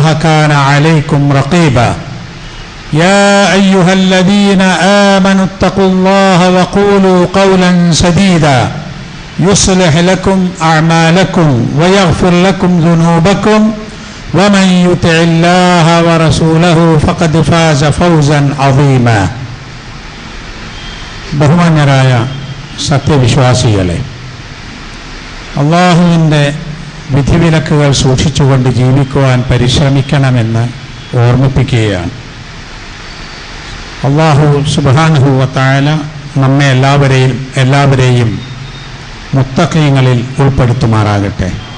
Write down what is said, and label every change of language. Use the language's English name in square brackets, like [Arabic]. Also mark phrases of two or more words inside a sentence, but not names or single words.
[Arabic] كان عليكم رقيبا يا أيها الذين آمنوا اتقوا الله وقولوا قولا سديدا يصلح لكم أعمالكم ويغفر لكم ذنوبكم ومن يطع الله ورسوله فقد فاز فوزا عظيما [Malayalam] ബഹുമാന്യരായ സത്യവിശ്വാസികളെ, അള്ളാഹുവിൻ്റെ വിധിവിലക്കുകൾ സൂക്ഷിച്ചുകൊണ്ട് ജീവിക്കുവാൻ പരിശ്രമിക്കണമെന്ന് ഓർമ്മിപ്പിക്കുകയാണ്. അള്ളാഹു [Arabic] سبحانه وتعالى [Malayalam] നമ്മെ എല്ലാവരെയും മുത്തഖീങ്ങളിൽ ഉൾപ്പെടുത്തുമാറാകട്ടെ.